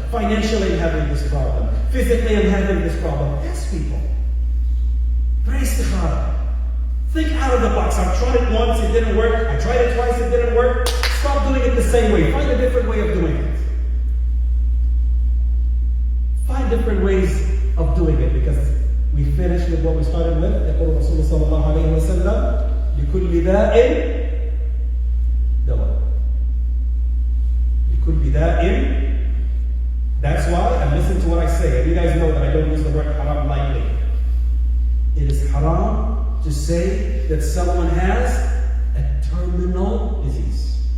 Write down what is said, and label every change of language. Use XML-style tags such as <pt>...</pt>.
<en>Financially, I'm having this problem. Physically, I'm having this problem. Ask people. Pray istikhara. Think out of the box. I've tried it once, it didn't work. I tried it twice, it didn't work. Stop doing it the same way. Find a different way of doing it. Find different ways of doing it, because we finished with what we started with.</en> <ar>يقول الرسول صلى الله عليه وسلم لكل داء دواء. لكل داء.</ar> <en>That's why, and listen to what I say, and you guys know that I don't use the word haram lightly. It is haram to say that someone has a terminal disease.</en>